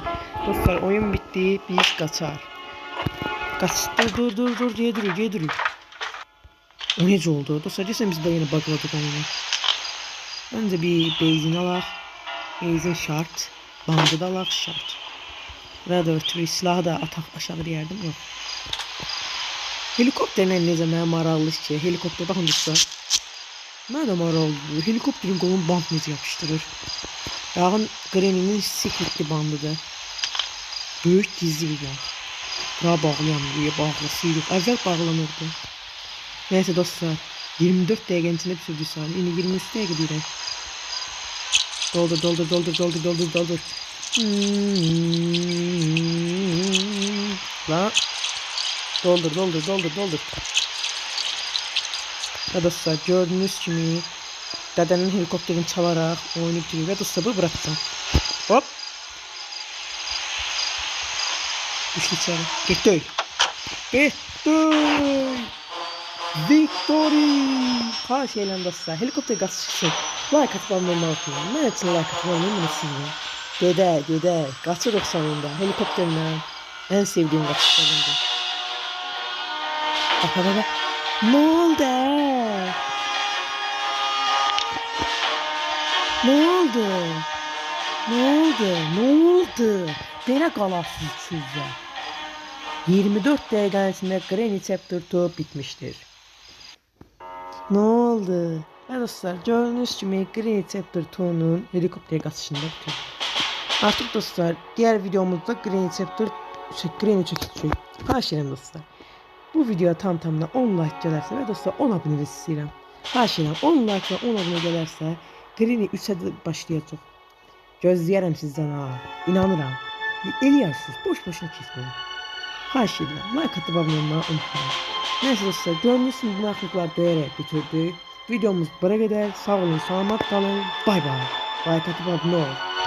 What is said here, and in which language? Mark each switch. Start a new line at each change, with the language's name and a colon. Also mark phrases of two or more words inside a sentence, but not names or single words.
Turkish: Dostlar oyun bitti. Biz kaçar. Kaç. Dur diye duruyor. O nece oldu? Dostlar desem biz yine bugladık oyunu.
Azerbaijani: Önce bir benzin alaq. Benzin şart. Bandı da alaq şart. Burada ötürü silahı da ataq aşağı deyərdim. Yox. Helikopterlə necə mənə maraqlı ki. Helikopter baxın dostlar. Mənə də maraqlı. Helikopterin qolunu band necə yapışdırır. Yağın Granny'nin secretli bandıdır. Böyük gizli bir band. Bura bağlayamıyor. Bağlısı yox. Əvvəl bağlanırdı. Neyse dostlar. 24 dəqiqənin içində bitirdi saniye. Yine 23 dəqiqə deyirəm. Doldur. Lan. Doldur.
Turkish: Ya dostlar gördüğünüz kimi dedenin helikopterini çalarak oyunu bitiriyor ve dostlar bu bırakacağım. Hop. Düştü içeri. Gitti.
English: Victory!
Azerbaijani: Xahiş edirəm dostlar. Helikopter qaz çıxsın.
Turkish: Like atıp almayı unutmayın.
Azerbaijani: Mən üçün like atıp almayı unutmayın. Gedək. Qaçırıq sonunda.
Turkish: Helikopterlə en sevdiğim qaçışlarımdır. Bak. Ne oldu?
Azerbaijani: Belə qalarsınız sizə. 24 dəqiqənin içində Granny Chapter 2 bitmiştir.
Turkish: Ne oldu? Ya dostlar gördüğünüz kimi Granny Chapter 2'nun helikopter qaçışında bitirdik. Artık dostlar diğer videomuzda Granny çekecek.
Azerbaijani: Xahiş edirəm dostlar. Bu videoya tamına 10 like gələrsə və dostlar 10 abunə istəyirəm. Xahiş edirəm 10 like və 10 abunə gələrsə Granny 3'ə başlayacaq. Gözləyərəm sizdən ha. İnanıram. Eləyərsiniz. Boş-boşuna keçməyin. Xahiş edirəm.
Turkish: Like atıp abunə olmayı unutmayın. Neyse dostlar gördüğünüz gibi bu naklikler döyerek bitirdik. Videomuz buraya kadar. Sağ olun, selamat kalın. Bay bay. Like atıp abone olun.